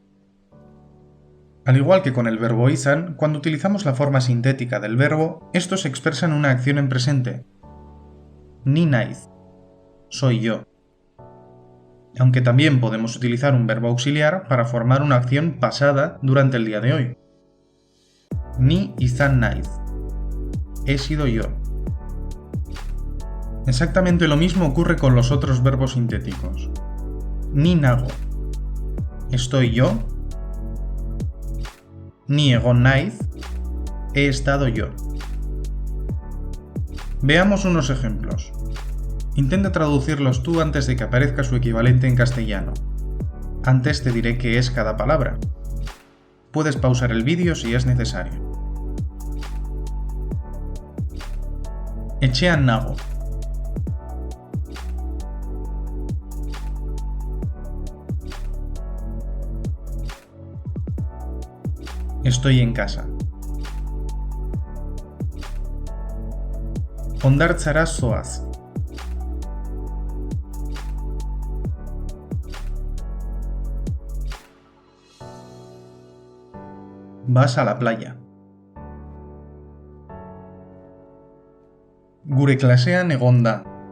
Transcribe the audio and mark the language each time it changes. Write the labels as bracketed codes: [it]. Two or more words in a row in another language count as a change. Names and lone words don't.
[es] Al igual que con el verbo izan, cuando utilizamos la forma sintética del verbo, esto se expresa en una acción en presente. [eu] Ni naiz, [es] soy yo. Aunque también podemos utilizar un verbo auxiliar para formar una acción pasada durante el día de hoy. [eu] Ni izan naiz, [es] he sido yo. Exactamente lo mismo ocurre con los otros verbos sintéticos. [eu] Ni nago, [es] estoy yo. [eu] Ni egon naiz, [es] he estado yo. Veamos unos ejemplos. Intenta traducirlos tú antes de que aparezca su equivalente en castellano. Antes te diré qué es cada palabra. Puedes pausar el vídeo si es necesario. [eu] Etxean nago. [es] Estoy en casa. [eu] Hondartzara zoaz. [es] Vas a la playa. [eu] Gure klasean egon da.